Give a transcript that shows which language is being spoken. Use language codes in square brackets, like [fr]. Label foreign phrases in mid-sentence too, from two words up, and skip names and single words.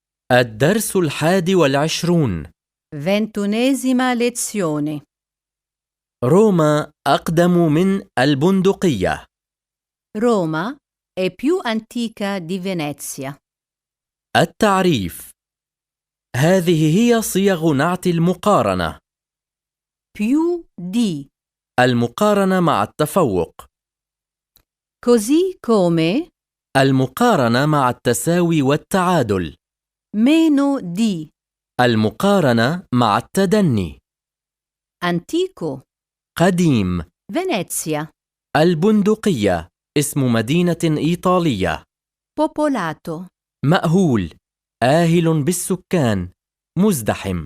[ar] الدرس 21. [it] Ventunesima lezione. [ar] روما أقدم من البندقية. [it] Roma è più antica di Venezia. [ar] التعريف: هذه هي صيغ نعت المقارنة. [it] Più di. [ar] المقارنة مع التفوق. [it] Così come [ar] المقارنة مع التساوي والتعادل. [it] meno di. [ar] المقارنة مع التدني. [it] Antico. [ar] قديم. Venezia. البندقية اسم مدينة إيطالية. [it] Popolato. [ar] مأهول، آهل بالسكان، مزدحم.